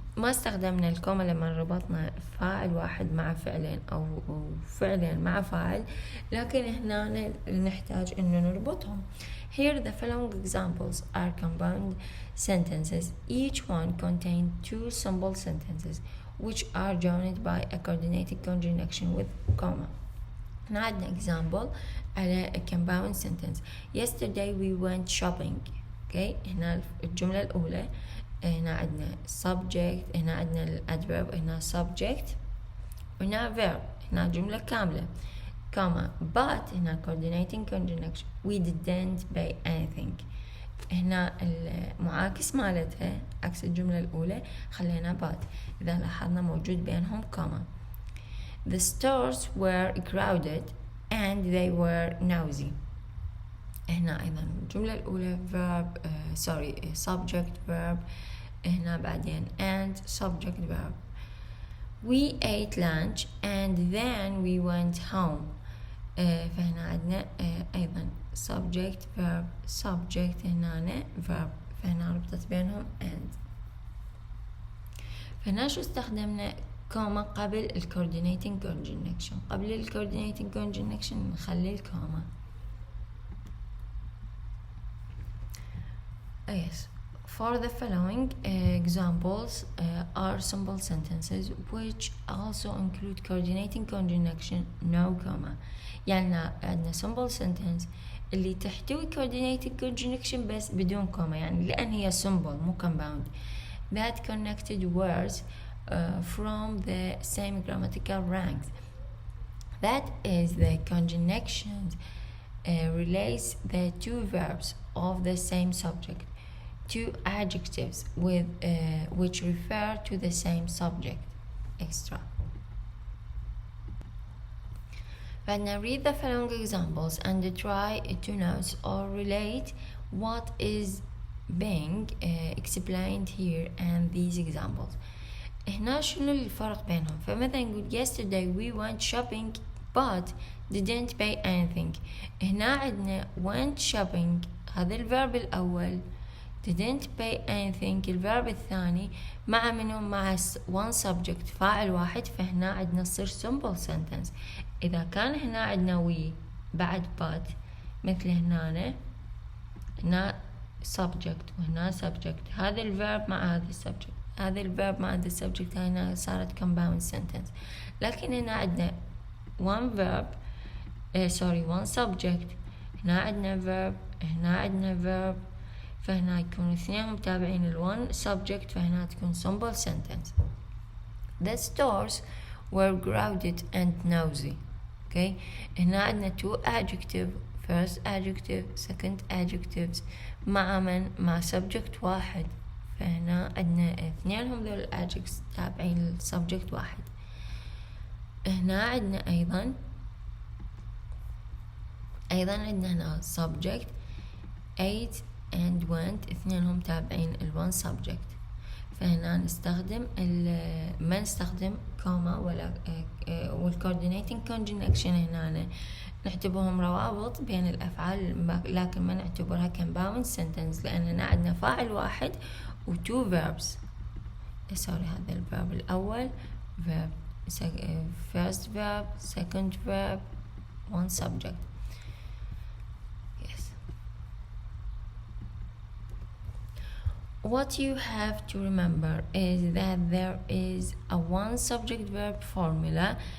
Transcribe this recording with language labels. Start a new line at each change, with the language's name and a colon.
Arabic: ما استخدمنا الكوما لما ربطنا فاعل واحد مع فعلين أو فعلين مع فاعل، لكن هنا نحتاج إنه نربطهم.
English: Here the following examples are compound sentences. Each one contains two simple sentences which are joined by a coordinated conjunction with comma.
Arabic: هنا عندنا
English: example على a compound sentence. Yesterday we went shopping.
Arabic: Okay, هنا الجملة الأولى هنا عندنا subject، هنا عندنا الادverb، هنا subject، وهنا verb، هنا جملة كاملة comma but هنا coordinating conjunction
English: we didn't buy anything.
Arabic: هنا المعاكس مالتها عكس الجملة الأولى خلينا but. إذا لاحظنا موجود بينهم comma.
English: The stores were crowded and they were noisy.
Arabic: هنا أيضا الجملة الأولى verb subject verb، هنا بعدين and subject verb.
English: We ate lunch and then we went home.
Arabic: فهنا عندنا أيضا subject verb subject هنا verb، فهنا ربطت بينهم and. فهنا شو استخدمنا كوما قبل coordinating conjunction. قبل coordinating conjunction نخلي الكوما.
English: Yes, for the following examples are simple sentences which also include coordinating conjunction no comma.
Arabic: يعني عندنا simple sentence اللي تحتوي coordinating conjunction بس بدون comma، يعني لأن هي simple مو compound
English: that connected words from the same grammatical ranks. That is the conjunction relates the two verbs of the same subject, two adjectives with which refer to the same subject. Extra. But now read the following examples and try to note or relate what is being explained here and these examples.
Arabic: هنا شنو الفرق بينهم؟ فمثلا نقول
English: yesterday we went shopping but didn't pay anything.
Arabic: هنا عندنا went shopping هذا الverb الأول،
English: didn't pay anything
Arabic: الverb الثاني، مع منو؟ مع one subject فاعل واحد، فهنا عندنا تصير simple sentence. إذا كان هنا عندنا we بعد but مثل هنا subject وهنا subject، هذا الverb مع هذا السبجكت، هذا الverb مع هذا السبجكت، هنا صارت compound sentence. لكن هنا عندنا
English: one verb one subject،
Arabic: هنا عندنا verb، هنا عندنا verb، فهنا يكون اثنين متابعين ال one subject، فهنا تكون simple sentence.
English: The stores were crowded and noisy.
Arabic: Okay, هنا عندنا
English: two adjective،
Arabic: first adjective second adjectives مع من؟ مع subject واحد، فهنا عندنا اثنينهم ذول adjectives تابعين ال subject واحد. هنا عندنا أيضا عندنا هنا subject ate and went، اثنينهم تابعين ال one subject، فهنا نستخدم ما نستخدم كوما ولا والcoordinating conjunction هنا نعتبرهم روابط بين الأفعال، لكن ما نعتبرها compound sentence لأن هنا عندنا فاعل واحد و
English: two verbs. هذا الverb الأول verb first verb second verb one subject. What you have to remember is that there is a one subject verb formula